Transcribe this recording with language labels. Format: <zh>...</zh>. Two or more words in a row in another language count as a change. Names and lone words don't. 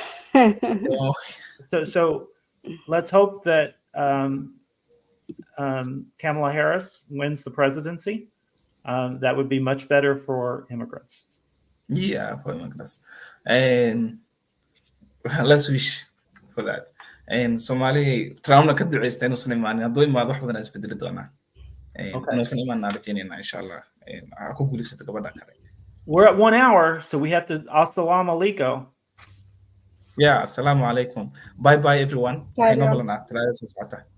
<en>So let's hope that Kamala Harris wins the presidency. That would be much better for immigrants. Yeah, for immigrants. And let's wish for that.</en> <so>And Somali trauma ka duceystay inuusan imaanin hadduu imaado wax badan isbedeli doonaa. Okay. Inuusan imaan aan rajaynayna</so> <ar>إن شاء الله.</ar> <so>Ha ku guulaysato gabadha kale.</so> <en>We're at 1 hour, so we have to</en> <ar>السلام عليكم.</ar> <en>Yeah,</en> <ar>السلام عليكم.</ar> <en>Bye bye everyone. Bye,</en> <so>Waxay noo</so> <en>everyone.</en> <so>balanaa talaada soo socota.</so>